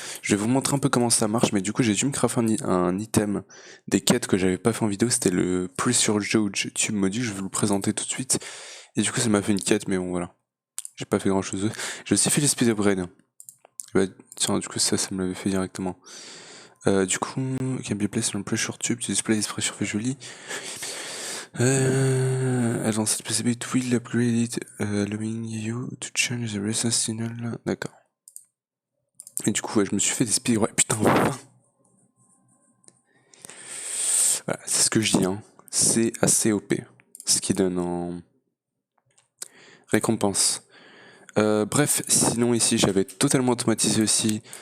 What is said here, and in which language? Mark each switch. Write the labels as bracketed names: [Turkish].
[French] Je vais vous montrer un peu comment ça marche, mais du coup j'ai dû me crafter un item des quêtes que j'avais pas fait en vidéo, c'était le Pressure Gauge Tube Module, je vais vous le présenter tout de suite. Et du coup ça m'a fait une quête, mais bon voilà, j'ai pas fait grand chose. J'ai aussi fait les speed upgrades. Bah, tiens, du coup ça me l'avait fait directement. Du coup, [English] can be placed on a pressure tube to display this pressure visually. Advanced PCB it will upgrade it, allowing you to change the resistance signal. [French] D'accord. Et du coup, ouais, je me suis fait des speed. Ouais, putain, voilà, c'est ce que je dis, hein. C'est assez OP. Ce qui donne en récompense. Bref, sinon ici j'avais totalement automatisé aussi.